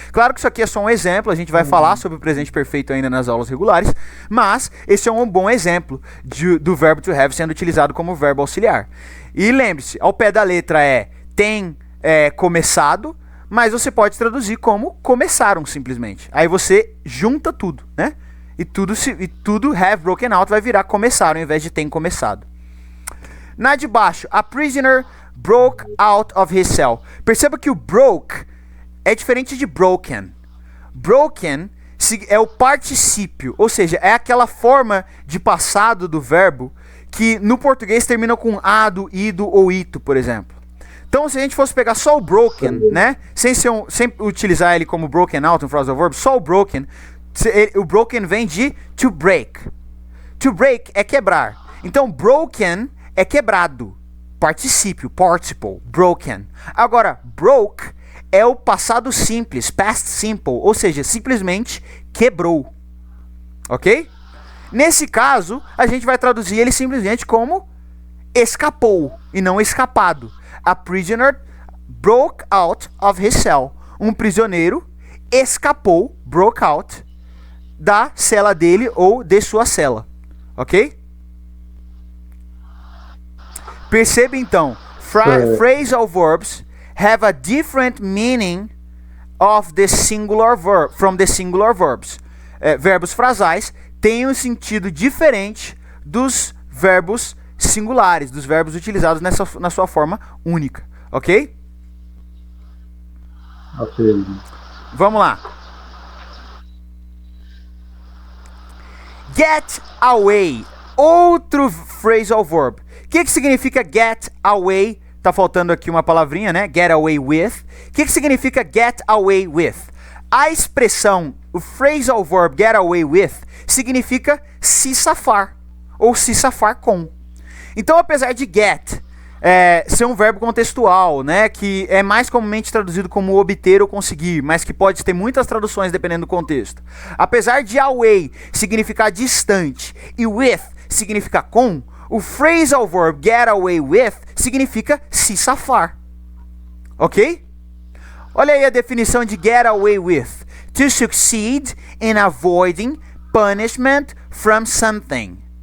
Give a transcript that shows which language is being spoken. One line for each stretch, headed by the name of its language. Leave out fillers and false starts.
Portuguese: Claro que isso aqui é só um exemplo, a gente vai falar sobre o presente perfeito ainda nas aulas regulares, mas esse é um bom exemplo do verbo to have sendo utilizado como verbo auxiliar. E lembre-se, ao pé da letra tem começado, mas você pode traduzir como começaram simplesmente. Aí você junta tudo, né? E tudo have broken out vai virar começaram ao invés de tem começado.
English: Na de baixo, a prisoner broke out of his cell.
Portuguese: Perceba que o broke é diferente de broken. Broken é o particípio, ou seja, é aquela forma de passado do verbo que no português termina com ado, ido ou ito, por exemplo. Então, se a gente fosse pegar só o broken, né, sem utilizar ele como broken out, um phrasal verb, só o broken vem de to break. To break é quebrar. Então, broken é quebrado. Particípio, participle, broken. Agora, broke é o passado simples, past simple, ou seja, simplesmente quebrou. Ok? Nesse caso, a gente vai traduzir ele simplesmente como escapou e não escapado.
English: A prisoner broke out of his cell.
Portuguese: Um prisioneiro escapou, broke out, da cela dele ou de sua cela. Ok?
English: Perceba então, phrasal verbs have a different meaning of the singular verb, from the singular verbs.
Portuguese: Verbos frasais têm um sentido diferente dos verbos singulares, dos verbos utilizados na sua forma única. Ok? Ok. Vamos lá. Get away. Outro phrasal verb. O que significa get away? Tá faltando aqui uma palavrinha, né? Get away with. O que significa get away with? A expressão, o phrasal verb get away with, significa se safar. Ou se safar com. Então, apesar de get ser um verbo contextual, né, que é mais comumente traduzido como obter ou conseguir, mas que pode ter muitas traduções dependendo do contexto. Apesar de away significar distante e with significar com, o phrasal verb get away with significa se safar. Ok? Olha aí a definição de get away with.
English: To succeed in avoiding punishment from something.